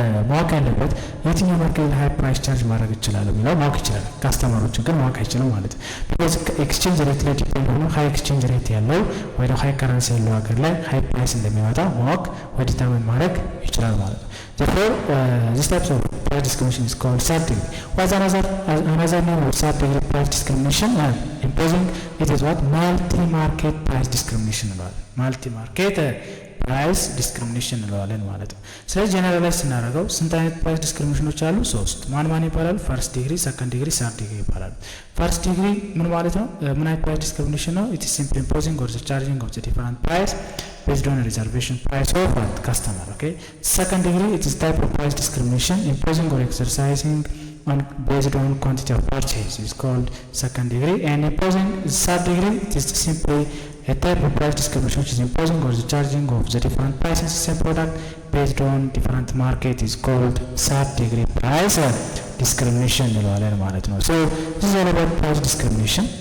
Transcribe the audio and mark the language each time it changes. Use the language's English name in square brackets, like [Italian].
[Amharic] ማወቅ ያለበት የትኛው ማርኬት ሃይ ፕራይስ ቻርጅ ማድረግ ይችላል የሚለው ማወቅ ይችላል። ካስተመሮችን ግን ማወቅ አይችልም ማለት ነው። ቢኮዝ ኤክስቼንጅ ሬት ላይ ዲፔንድ ሆኖ ሃይ ኤክስቼንጅ ሬት ያለው ወይ ደግሞ ሃይ ከረንሲ ያለው ሀገር ላይ ሃይ ፕራይስ እንደሚመጣ ማወቅ ወይ ዲተርሚን ማድረግ ይችላል ማለት ነው። [English] therefore this type of price discrimination is called third degree. What's another name of third degree price discrimination? Imposing it is what multi market price discrimination [Amharic] እንለዋለን። multi market ፕራይስ ዲስክሪሚኔሽን እንለዋለን ማለት ነው። ስለዚህ ጀነራላይዝ ስናደርገው ስንት አይነት ፕራይስ ዲስክሪሚኔሽኖች አሉ? 3 ማን ይባላሉ? ፈርስት ዲግሪ፣ ሰከንድ ዲግሪ፣ ሰርድ ዲግሪ ይባላሉ። ፈርስት ዲግሪ ምን ማለት ነው? ምን አይነት ፕራይስ ዲስክሪሚኔሽን ነው? [English] ኢት ኢዝ ሲምፕሊ ኢምፖዚንግ ኦር ቻርጂንግ ኦፍ ዘ ዲፈረንት ፕራይስ based on reservation price of customer. Okay. Second degree, it is type of price discrimination imposing or exercising on based on quantity of purchase is called second degree. And imposing third degree, it is simply a type of price discrimination which is imposing or the charging of the different prices of the same product based on different market is called third degree price discrimination [Amharic] እንለዋለን ማለት ነው። [English] So this is all about price discrimination.